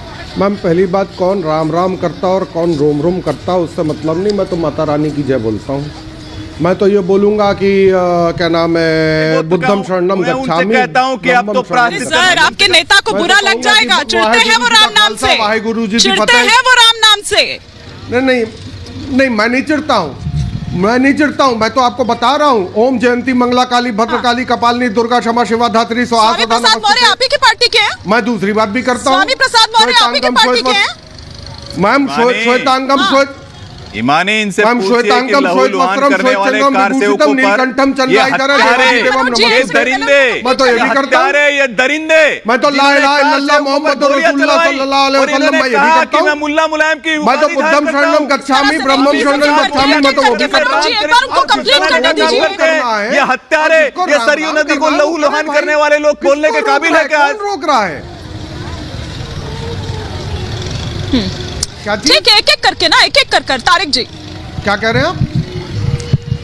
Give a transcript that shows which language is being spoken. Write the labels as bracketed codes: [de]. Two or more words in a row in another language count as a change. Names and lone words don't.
[hi] मैम पहली बात, कौन राम राम करता और कौन रोम रोम करता उससे मतलब नहीं, मैं तो माता रानी की जय बोलता हूँ। मैं तो ये बोलूंगा कि क्या नाम है, [pi] बुद्धम शरणम गच्छामि। [hi] कहता हूँ कि आप तो सर, आपके नेता को बुरा लग जाएगा, चिढ़ते हैं वो राम नाम से, वाहेगुरु जी चिढ़ते हैं वो राम नाम से। नहीं, मैं नहीं चिढ़ता हूँ, मैं नहीं चिढ़ता हूँ, मैं तो आपको बता रहा हूँ। [sa] ओम जयंती मंगला काली भद्रकाली कपालिनी दुर्गा क्षमा शिवा धात्री स्वाहा [hi] स्वामी प्रसाद मौर्य आप ही की पार्टी के हैं? मैं दूसरी बात भी करता हूँ। स्वामी प्रसाद मौर्य आप ही की पार्टी के हैं? [sa] मैम श्वेतांगम [hi] ईमानी इनसे [sa] मैम श्वेतांगम श्वेतवस्त्रम श्वेतचंद्रम विभूषितम नीलकंठम चंद्रायधरम [hi] ये दरिंदे, मैं तो ये भी करता हूँ। ये दरिंदे, मैं तो [ar] لا إله إلا الله محمد رسول الله صلى الله عليه وسلم [hi] मैं ये भी करता हूँ। मैं मुल्ला मुलायम की मैं तो [pi] बुद्धम शरणम गच्छामि ब्रह्मम शरणम गच्छामि, [hi] मैं तो वो भी करता हूँ। एक बार उनको कंप्लीट करने दीजिए। ये हत्यारे, ये सरयू नदी को लहू लुहान करने वाले लोग बोलने के काबिल है क्या? कौन रोक रहा है? ठीक है, एक एक करके ना, एक एक कर तारिक जी क्या कह रहे हैं आप?